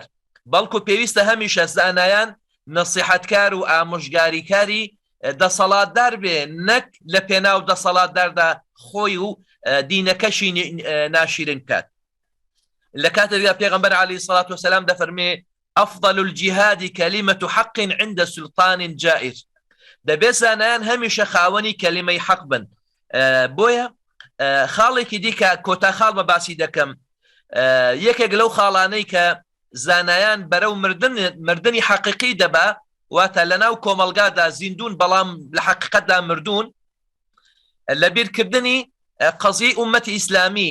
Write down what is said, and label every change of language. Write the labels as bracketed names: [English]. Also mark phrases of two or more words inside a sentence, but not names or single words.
[Central Kurdish] بەڵکو پێویستە هەمیشە زانایان نەسیحەتکار و ئامۆژگاریکاری دەسەڵاتدار بێ، نەک لە پێناو دەسەڵاتداردا خۆی و دینەکەشی ناشیرن کات. لە کاتێکدا پێغەمبەر [Arabic] عەلەیهی سەڵات وەسەلام [Central Kurdish] دەفەرمێ [Arabic] ئەفضل الجیهاد کەلیمەت حەق عند سلطان جائر. [Central Kurdish] دەبێت زانایان هەمیشە خاوەنی کەلیمەی حەق بن. بۆیە خاڵێکی دیکە کۆتا خاڵ بە باسی دەکەم. یەکێک لەو خاڵانەی کە زانایان بەرەو مردنی حەقیقی دەبا، واتە لەناو کۆمەڵگادا زیندون بەڵام لە حەقیقەتدا مردوون، لە بیرکردنی قەزیی ئومەتی ئیسلامی.